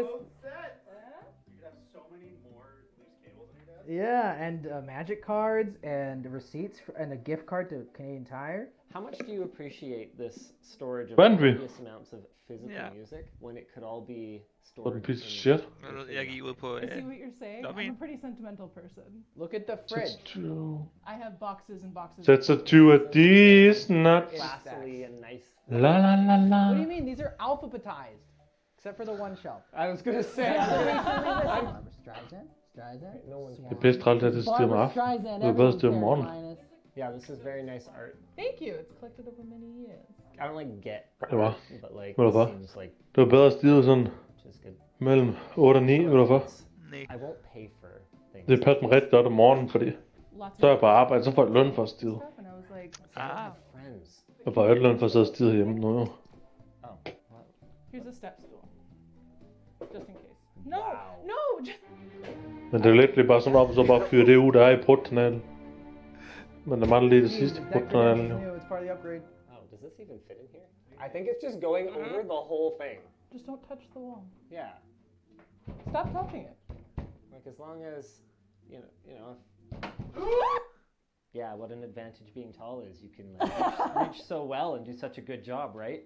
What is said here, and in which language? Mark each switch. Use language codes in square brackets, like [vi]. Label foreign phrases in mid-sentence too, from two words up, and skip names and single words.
[en] Set. You could have so many more loose cables in your desk. Yeah, and magic cards and receipts and a gift card to Canadian Tire. How much do you appreciate this storage of Bandwidth. copious amounts of physical music when it could all be What stored a piece of in- shit. [da] Jeg gik ud på... [en] I see what you're saying. Love I'm a me. pretty sentimental person. Look at the fridge. I have boxes and boxes. That's a 2 of these nuts. Classily and nice. La la la la. What do you mean? These are alphabetized. Except for the one shelf. I was gonna say. Barbara Streisand. Streisand. No one [da] Det er bedst trælt, at det stiger om aftenen. Streisand. Det er bedst, det er om morgenen. [en] Yeah, this is very nice art. Thank you. It's collected over many years. I don't like get, [da] Det var. [en] but like [da] Ved du [en] this [da] hvad? [en] seems like [da] Det var bedre at stige sådan [en] just good. [da] mellem 8 og 9, ved du hvad? Nej. [en] I won't pay for things. [da] Det passer mig rigtig godt om morgenen, fordi [en] Lots [da] så er jeg [en] of [da] på arbejde, så får jeg løn for at stige. [en] stuff, and I was like, I don't have friends. [da] Jeg får ikke løn for at sidde og stige hjemme nu jo. [en] Oh, well, here's a step stool. Just in case. No! Wow. No! Just... [da] Men det er lidt bare sådan op, og så bare fyre det ud, der er i prutkanalen. Men der mangler lige det sidste prutkanalen jo. [en] It's part of the upgrade. oh, does this even fit in here? I think it's just going over the whole thing. Just don't touch the wall. Yeah, Stop touching it. like as long as, you know. Yeah, what an advantage being tall is. You can like, reach so well and do such a good job, right?